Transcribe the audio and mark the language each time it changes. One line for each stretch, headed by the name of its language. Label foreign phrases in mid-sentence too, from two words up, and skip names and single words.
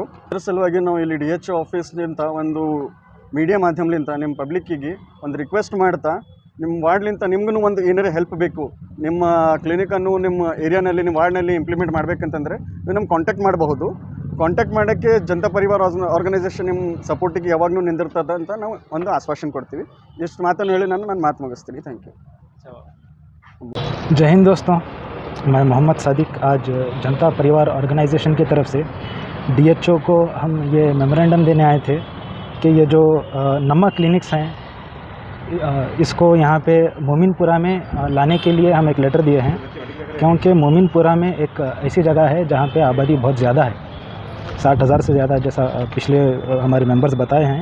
Kannada: ಅದರ ಸಲುವಾಗಿ ನಾವು ಇಲ್ಲಿ DHO ಆಫೀಸ್ನಿಂದ ಒಂದು ಮೀಡಿಯಾ ಮಾಧ್ಯಮಲಿಂದ ನಿಮ್ಮ ಪಬ್ಲಿಕ್ಕಿಗೆ ಒಂದು ರಿಕ್ವೆಸ್ಟ್ ಮಾಡ್ತಾ, ನಿಮ್ಮ ವಾರ್ಡ್ಲಿಂದ ನಿಮ್ಗೂ ಒಂದು ಏನಾರೇ ಹೆಲ್ಪ್ ಬೇಕು, ನಿಮ್ಮ ಕ್ಲಿನಿಕನ್ನು ನಿಮ್ಮ ಏರಿಯಾನಲ್ಲಿ, ನಿಮ್ಮ ವಾರ್ಡ್ನಲ್ಲಿ ಇಂಪ್ಲಿಮೆಂಟ್ ಮಾಡಬೇಕಂತಂದರೆ ನೀವು ನಮ್ಗೆ ಕಾಂಟ್ಯಾಕ್ಟ್ ಮಾಡಬಹುದು. ಕಾಂಟ್ಯಾಕ್ಟ್ ಮಾಡೋಕ್ಕೆ ಜನತಾ ಪರಿವಾರ ಆರ್ಗನೈಸೇಷನ್ ನಿಮ್ಮ ಸಪೋರ್ಟಿಗೆ ಯಾವಾಗಲೂ ನಿಂದಿರ್ತದೆ ಅಂತ ನಾವು ಒಂದು ಆಶ್ವಾಸನೆ ಕೊಡ್ತೀವಿ. ಇಷ್ಟು ಮಾತನ್ನು ಹೇಳಿ ನಾನು ಮಾತು ಮುಗಿಸ್ತೀನಿ.
English: thank you.
Hindi: जय हिंद दोस्तों, मैं मोहम्मद सादिक आज जनता परिवार ऑर्गेनाइजेशन की तरफ से डीएचओ को हम ये मेमोरेंडम देने आए थे कि ये जो नमक क्लिनिक्स हैं इसको यहाँ पे मोमिनपुरा में लाने के लिए हम एक लेटर दिए हैं, क्योंकि मोमिनपुरा में एक ऐसी जगह है जहाँ पे आबादी बहुत ज़्यादा है, 60,000 से ज़्यादा, जैसा पिछले हमारे मेंबर्स बताए हैं।